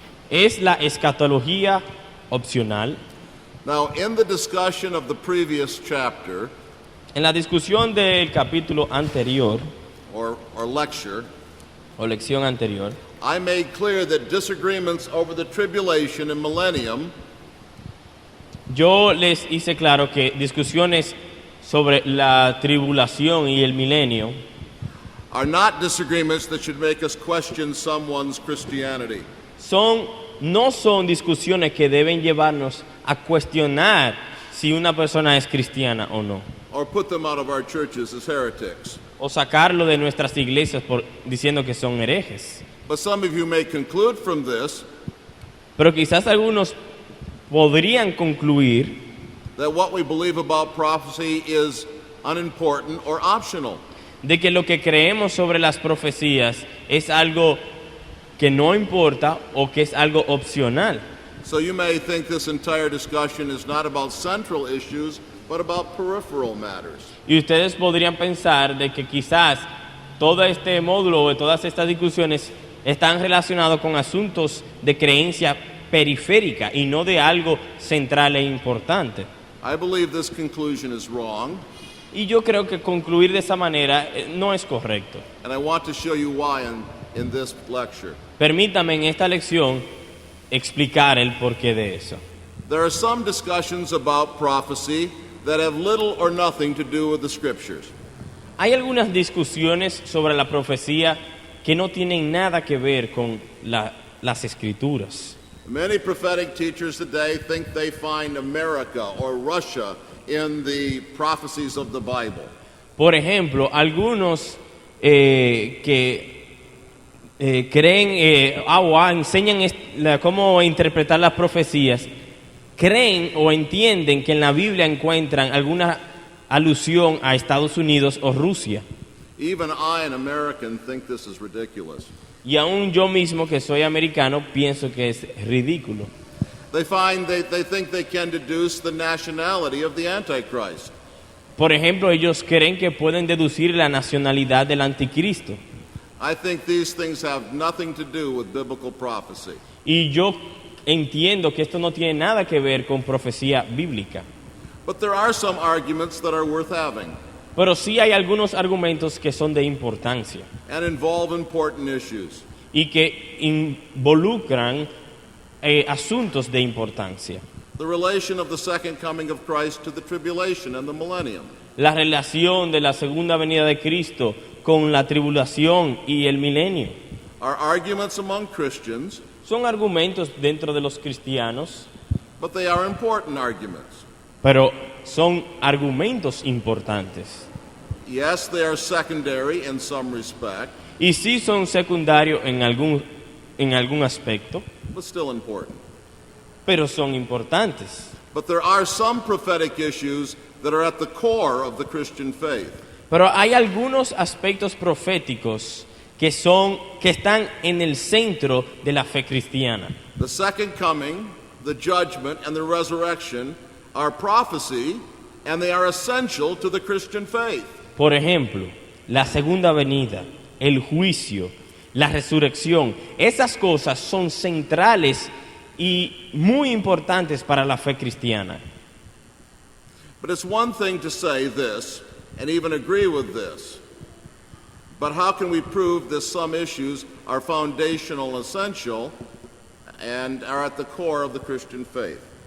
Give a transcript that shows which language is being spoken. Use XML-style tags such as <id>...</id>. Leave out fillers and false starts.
<es>¿Es la escatología opcional?</es> <en>Now, in the discussion of the previous chapter,</en> <es>En la discusión del capítulo anterior,</es> <en>or lecture,</en> <es>o lección anterior,</es> <en>I made clear that disagreements over the tribulation and millennium</en> <es>yo les hice claro que discusiones sobre la tribulación y el milenio</es> <en>are not disagreements that should make us question someone's Christianity.</en> <es>no son discusiones que deben llevarnos a cuestionar si una persona es cristiana o no,</es> <en>Or put them out of our churches as heretics.</en> <es>o sacarlo de nuestras iglesias diciendo que son herejes.</es> <en>But some of you may conclude from this</en> <es>Pero quizás algunos podrían concluir</es> <en>that what we believe about prophecy is unimportant or optional.</en> <es>de que lo que creemos sobre las profecías es algo que no importa o que es algo opcional.</es> <en>So you may think this entire discussion is not about central issues, but about peripheral matters.</en> <es>Y ustedes podrían pensar de que quizás todo este módulo o todas estas discusiones están relacionados con asuntos de creencia periférica y no de algo central e importante.</es> <en>I believe this conclusion is wrong,</en> <es>Y yo creo que concluir de esa manera no es correcto.</es> <en>and I want to show you why in this lecture.</en> <es>Permítame en esta lección explicar el porqué de eso.</es> <en>There are some discussions about prophecy that have little or nothing to do with the scriptures.</en> <es>Hay algunas discusiones sobre la profecía que no tienen nada que ver con las escrituras.</es> <en>Many prophetic teachers today think they find America or Russia in the prophecies of the Bible.</en> <es>Por ejemplo, algunos que creen o enseñan cómo interpretar las profecías, creen o entienden que en la Biblia encuentran alguna alusión a Estados Unidos o Rusia.</es> <en>Even I, an American, think this is ridiculous.</en> <es>Y aún yo mismo, que soy americano, pienso que es ridículo.</es> <en>They think they can deduce the nationality of the Antichrist.</en> <es>Por ejemplo, ellos creen que pueden deducir la nacionalidad del anticristo.</es> <en>I think these things have nothing to do with biblical prophecy.</en> <es>Y yo entiendo que esto no tiene nada que ver con profecía bíblica.</es> <en>But there are some arguments that are worth having</en> <es>Pero sí hay algunos argumentos que son de importancia</es> <en>and involve important issues.</en> <es>y que involucran asuntos de importancia.</es> <en>The relation of the second coming of Christ to the tribulation and the millennium.</en> <es>La relación de la segunda venida de Cristo con la tribulación y el milenio.</es> <en>Are arguments among Christians,</en> <es>Son argumentos dentro de los cristianos,</es> <en>but they are important arguments.</en> <es>pero son argumentos importantes.</es> <en>Yes, they are secondary in some respect,</en> <es>Y sí son secundarios en algún aspecto,</es> <en>but still important.</en> <es>pero son importantes.</es> <en>But there are some prophetic issues that are at the core of the Christian faith.</en> <es>Pero hay algunos aspectos proféticos que están en el centro de la fe cristiana.</es> <en>The second coming, the judgment, and the resurrection are prophecy, and they are essential to the Christian faith.</en> <es>Por ejemplo, la segunda venida, el juicio, la resurrección, esas cosas son centrales y muy importantes para la fe cristiana.</es> <en>But it's one thing to say this and even agree with this. But how can we prove that some issues are foundational, essential, and are at the core of the Christian faith?</en>